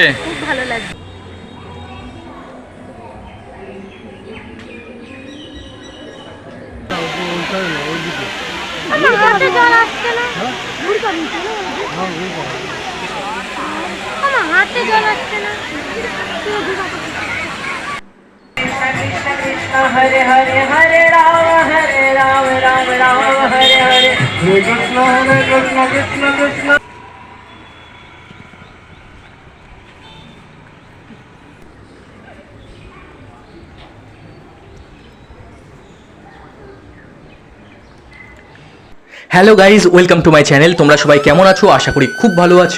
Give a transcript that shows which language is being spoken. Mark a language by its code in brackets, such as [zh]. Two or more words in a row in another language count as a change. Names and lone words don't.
[bn] খুব ভালো লাগছে। আমার হাতে জল আসছে না। আমার হাতে জল আসছে না। [sa] हरे हरे हरे राम राम राम हरे हरे कृष्ण कृष्ण कृष्ण कृष्ण। [en] Hello guys, welcome to my channel. [bn] তোমরা সবাই কেমন আছো? আশা করি খুব ভালো আছো।